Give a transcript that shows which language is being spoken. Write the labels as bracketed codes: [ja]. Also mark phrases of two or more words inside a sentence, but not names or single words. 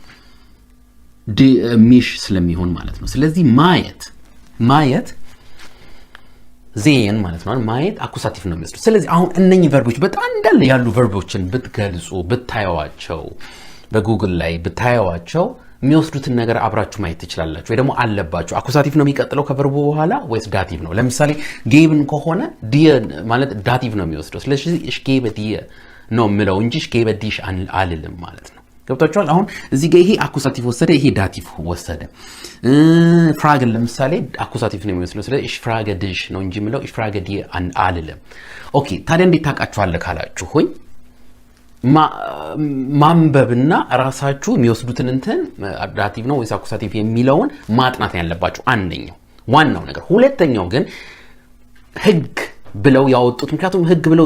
[am] ሚሽ ስለሚሆን ማለት ነው ስለዚህ ማየት ዜን ማለት ነው ማየት አኩሳቲቭ ነው የሚወስደው ስለዚህ አሁን እነኚህ ቨርቦች በጣም እንዳለ ያሉ ቨርቦችን ብትገልጹ ብታዩዋቸው በጉግል ላይ ብታዩዋቸው የሚወስዱትን ነገር አብራችሁ ማየት ትችላላችሁ ወይ ደግሞ አለባችሁ አኩሳቲቭ ነው የሚቀጥለው ከቨርቡ በኋላ ወይስ ዳቲቭ ነው ለምሳሌ ጌብን ከሆነ ዲየ ማለት ዳቲቭ ነው የሚወስደው ስለዚህ [de] ich gebe dir [am] ነው ምለው እንጂ [de] ich gebe dich [am] አልልም ማለት ነው ገብታችኋል አሁን እዚህ ጋር ይሄ አኩሳቲቭ ወሰደ ይሄ ዳቲቭ ወሰደ ፍራግን ለምሳሌ አኩሳቲቭ ነው የሚወስደው ስለዚህ [de] ich frage dich [am] ነው እንጂ ምለው [de] ich frage dir [am] አልልም ኦኬ ታዲያ እንዴት ታውቃችኋለህ ካላችሁ ሆይ ማንበብና ራሳችሁ የሚወስዱትን እንትን ዳቲቭ ነው ወይስ አኩሳቲቭ የሚለውን ማጥናት ያለባችሁ አንደኛው ዋናው ነገር ሁለተኛው ግን ህግ ብለው ያወጡት ምክንያቱም ህግ ብለው